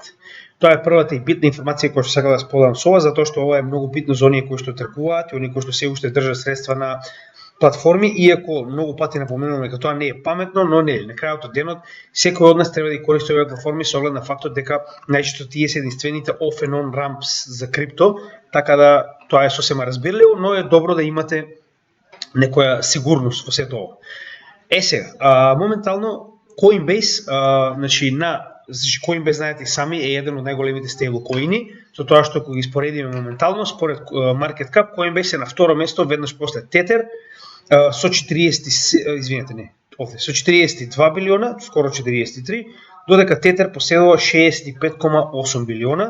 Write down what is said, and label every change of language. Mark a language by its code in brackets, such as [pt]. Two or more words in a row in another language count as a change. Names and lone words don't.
[mk] Тоа е првата и битна информација која што сакам да споделам со вас, затоа што ова е многу битно за оние кои што тргуваат и оние кои што се уште држат средства на платформи, иако многу пати напоменуваме дека тоа не е паметно, но не, на крајот од денот секој од нас треба да користи овие платформи со оглед на фактот дека најчесто тие се единствените [en] off and on ramps [mk] за крипто, така да тоа е сосема разбирливо, но е добро да имате некоја сигурност во сето ова. Сега, моментално Coinbase, значи Coinbase, знаете сами, е еден од најголемите стейблкоини, со тоа што ако ги споредиме моментално, според [en] Market Cap, [mk] Coinbase е на второ место, веднаш после Tether, со 42 билиона, скоро 43, додека Tether поседува 65,8 билиона.